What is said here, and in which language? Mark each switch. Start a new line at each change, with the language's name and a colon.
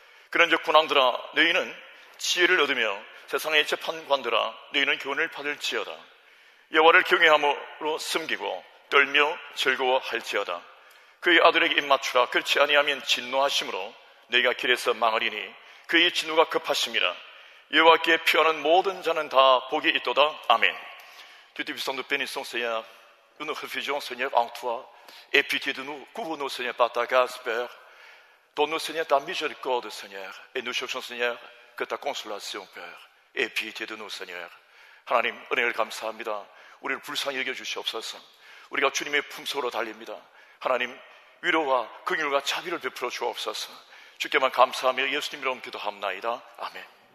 Korean: 그런즉 군왕들아 너희는 지혜를 얻으며 세상의 재판관들아 너희는 교훈을 받을지어다. 여호와를 경외함으로 숨기고 떨며 즐거워할지어다. 그의 아들에게 입맞추라. 그렇지 아니하면 진노하심으로 너희가 길에서 망하리니 그의 진노가 급하심이라. 여호와께 피하는 모든 자는 다 복이 있도다. 아멘.
French: Dieu Tout-Puissant, nous bénissons, Seigneur. Nous nous réfugions, Seigneur, en toi. Aie pitié de nous. Couvre-nous, Seigneur, par ta grâce, Père. Donne-nous, Seigneur, ta miséricorde, Seigneur. Et nous cherchons, Seigneur, que ta consolation, Père. Aie pitié de nous, Seigneur.
Korean: 하나님, 은혜를 감사합니다. 우리를 불쌍히 여겨주시옵소서. 우리가 주님의 품속으로 달립니다. 하나님, 위로와 긍휼과 자비를 베풀어 주옵소서. 주께만 감사하며 예수님 이름 기도합나이다. 아멘.